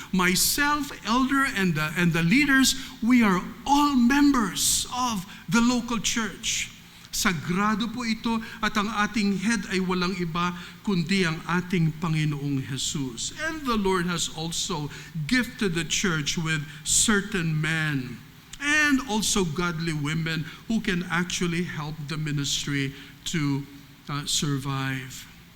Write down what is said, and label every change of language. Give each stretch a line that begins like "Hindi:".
English: Myself, elder, and the leaders, we are all members of the local church.
Filipino: Sagrado po ito at ang ating head ay walang iba kundi ang ating Panginoong Jesus.
English: And the Lord has also gifted the church with certain men and also godly women who can actually help the ministry to survive.